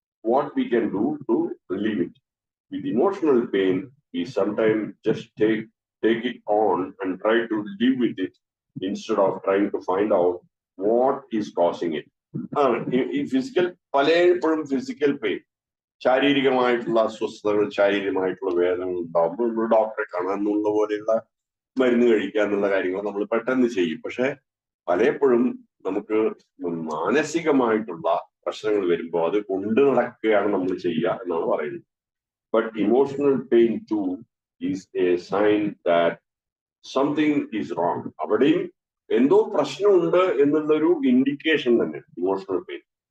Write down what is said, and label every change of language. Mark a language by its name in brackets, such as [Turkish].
[English] what we can do to relieve it. With emotional pain, we sometimes just take it on and try to live with it instead of trying to find out what is causing it. [Malayalam] ഈ physical പലപ്പോഴും physical pain, ശാരീരികമായിട്ടുള്ള അസ്വസ്ഥതകൾ, ശാരീരികമായിട്ടുള്ള വേദനകൾ ഉണ്ടാകുമ്പോൾ നമ്മൾ ഡോക്ടറെ കാണാനുള്ള പോലെയുള്ള മരുന്ന് കഴിക്കുക എന്നുള്ള കാര്യങ്ങൾ നമ്മൾ പെട്ടെന്ന് ചെയ്യും. പക്ഷെ പലപ്പോഴും നമുക്ക് മാനസികമായിട്ടുള്ള പ്രശ്നങ്ങൾ വരുമ്പോൾ അത് കൊണ്ടു നടക്കുകയാണ് നമ്മൾ ചെയ്യുക എന്നാണ് പറയുന്നത്. [English] But emotional pain too is a sign that something is wrong. [Malayalam] അവിടെയും എന്തോ പ്രശ്നമുണ്ട് എന്നുള്ളൊരു ഇൻഡിക്കേഷൻ തന്നെ ഇമോഷണൽ പെയിൻ.